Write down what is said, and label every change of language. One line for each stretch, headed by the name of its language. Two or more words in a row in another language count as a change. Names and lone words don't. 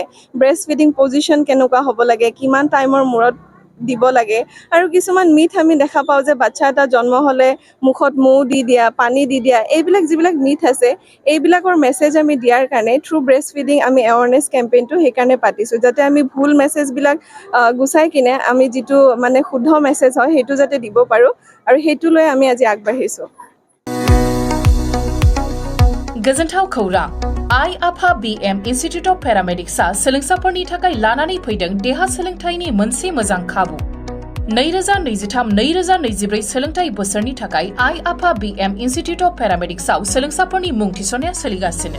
English: breast feeding position
Assamese: কেনেকুৱা হ'ব লাগে, কিমান টাইমৰ মূৰত দিব লাগে, আৰু কিছুমান মিথ আমি দেখা পাওঁ যে বাচ্চা এটা জন্ম হ'লে মুখত মৌ দি দিয়া, পানী দি দিয়া, এইবিলাক যিবিলাক মিথ আছে এইবিলাকৰ মেছেজ আমি দিয়াৰ কাৰণে
English: through breast feeding
Assamese: আমি
English: awareness campaign
Assamese: সেইকাৰণে পাতিছোঁ, যাতে আমি ভুল মেছেজবিলাক গুচাই কিনে আমি যিটো মানে শুদ্ধ মেছেজ হয় সেইটো যাতে দিব পাৰোঁ, আৰু সেইটো লৈ আমি আজি আগবাঢ়িছোঁ।
Bodo: गोजोनथाव खौरां आइ-आफा BM इन्स्टिट्युट अफ पेरामेडिक्सआ सोलोंसाफोरनि थाखाय लानानै फैदों देहा सोलोंथायनि मोनसे मोजां खाबु। 2023-2024 सोलोंथाय बोसोरनि थाखाय आइ-आफा BM इन्स्टिट्युट अफ पेरामेडिक्सआव सोलोंसाफोरनि मुं थिसननाया सोलिगासिनो।